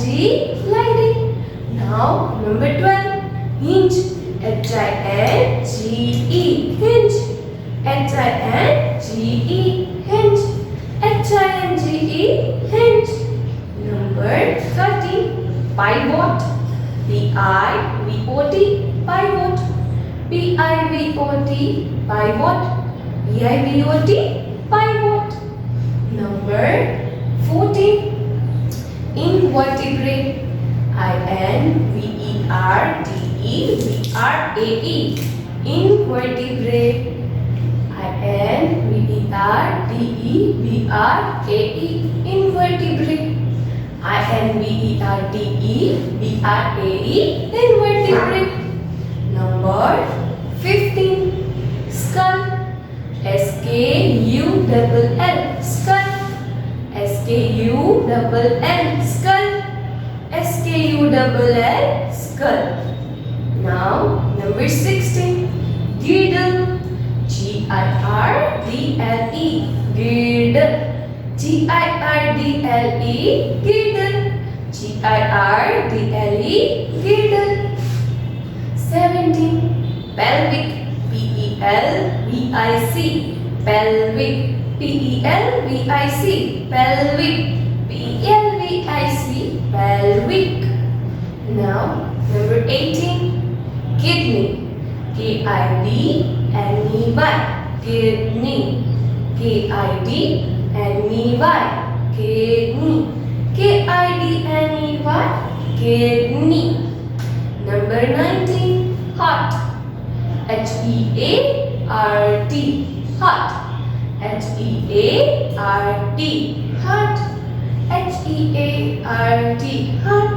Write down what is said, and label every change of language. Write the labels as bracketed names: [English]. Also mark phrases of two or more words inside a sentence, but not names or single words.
[English] Gliding. Now, number 12, hinge. H-I-N-G-E. Hinge. H-I-N-G-E. Hinge. H-I-N-G-E. Hinge. Number 13, pivot. P-I-V-O-T. Pivot. P-I-V-O-T. Pivot. P-I-V-O-T. Pivot. Number 14, invertebrate. I-N-V-E-R-T-E-B-R-A-E. Invertebrate. I-N-V-E-R-T-E-B-R-A-E. Invertebrate. I-N-V-E-R-T-E-B-R-A-E. Invertebrate. Number 15, skull. S-K-U-L-L. Skull. S-K-U-L-L. Skull. S-K-U-L-L. Skull. Now, number 16, girdle. G-I-R-D-L-E. Girdle. G-I-R-D-L-E. Girdle. G-I-R-D-L-E. Girdle. 17, pelvic. P-E-L-V-I-C. Pelvic. P-E-L-V-I-C. Pelvic. P-E-L-V-I-C. Pelvic. Now, number 18, kidney. K-I-D-N-E-Y, kidney. K-I-D-N-E-Y, kidney. K-I-D-N-E-Y, kidney. Number 19, heart. H-E-A-R-T, heart. H-E-A-R-T, heart. H-E-A-R-T, heart.